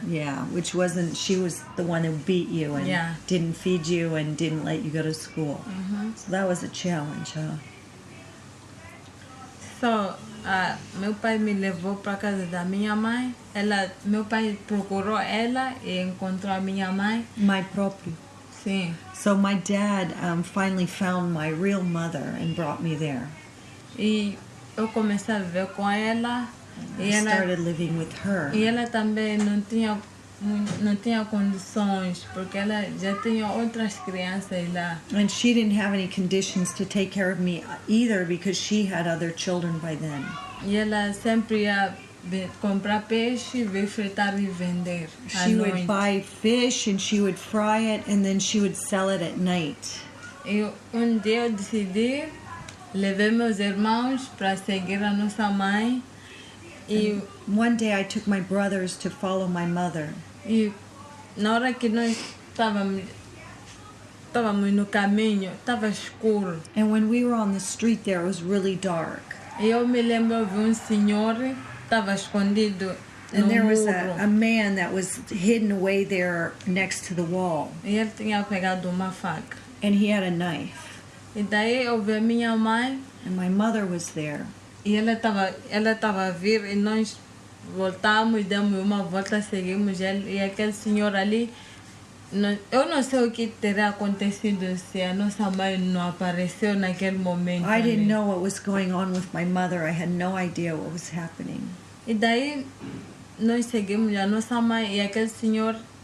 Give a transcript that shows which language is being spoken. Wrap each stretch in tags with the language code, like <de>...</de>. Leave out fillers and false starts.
<en>Yeah, which wasn't, she was the one who beat you and Yeah. didn't feed you and didn't let you go to school. So that was a challenge, huh?</en> <pt>So, meu pai me levou para casa da minha mãe. Meu pai procurou ela e encontrou a minha mãe. My próprio. Sim.</pt> <en>So my dad finally found my real mother and brought me there.</en> <pt>E eu comecei a viver com ela.</pt> <en>I started living with her.</en> <pt>E ela também não tinha condições, porque ela já tinha outras crianças lá.</pt> <en>And she didn't have any conditions to take care of me either because she had other children by then.</en> <pt>E ela sempre ia comprar peixe, vir fritar e vender.</pt> <en>She would buy fish and she would fry it and then she would sell it at night.</en> <pt>E dia eu decidi, levei meus irmãos para seguir a nossa mãe. E</pt> <en>one day I took my brothers to follow my mother.</en> <pt>E na hora que nós estávamos no caminho, estava escuro.</pt> <en>And when we were on the street there, it was really dark.</en> <pt>E eu me lembro, eu vi senhor, estava escondido</pt> <en>And</en> <pt>no</pt> <en>there was</en> <pt>muro.</pt> <en>a man that was hidden away there next to the wall.</en> <pt>E ele tinha pegado uma faca.</pt> <en>And he had a knife.</en> <pt>E daí eu vi minha mãe.</pt> <en>And my mother was there.</en> <pt>E ela estava a vir e nós voltamos, demos uma volta, seguimos ele. E aquele senhor ali, eu não sei o que teria acontecido se a nossa mãe não apareceu naquele momento.</pt> <en>I didn't know what was going on with my mother. I had no idea what was happening.</en> <pt>E daí nós seguimos a nossa mãe e aquele senhor.</pt>